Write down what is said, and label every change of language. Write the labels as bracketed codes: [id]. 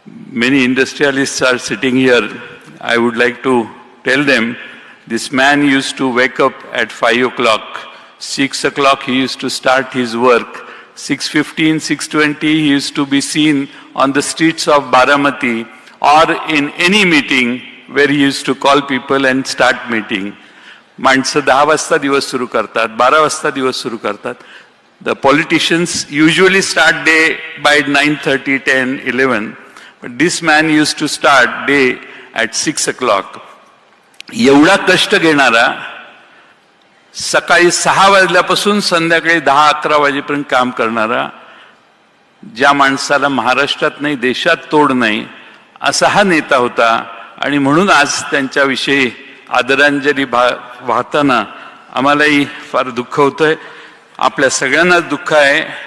[en] many industrialists are sitting here, I would like to tell them, this man used to wake up at 5 o'clock. 6 o'clock he used to start his work. 6:15, 6:20 he used to be seen on the streets of Baramati or in any meeting where he used to call people and start meeting. [mr] माणसं 10 वाजता दिवस सुरू करतात, 12 वाजता दिवस सुरू करतात. [en] The politicians usually start day by 9:30, 10, 11. But this man used to start day at 6 o'clock. [mr] एवढा कष्ट घेणारा, सकाळी 6 वाजल्यापासून संध्याकाळी 10-11 वाजेपर्यंत काम करणारा, ज्या माणसाला महाराष्ट्रात नाही देशात तोड नाही असा हा नेता होता. आणि म्हणून आज त्यांच्याविषयी आदरांजली वाहताना आम्हालाही फार दुःख होतंय, आपल्या सगळ्यांनाच दुःख आहे.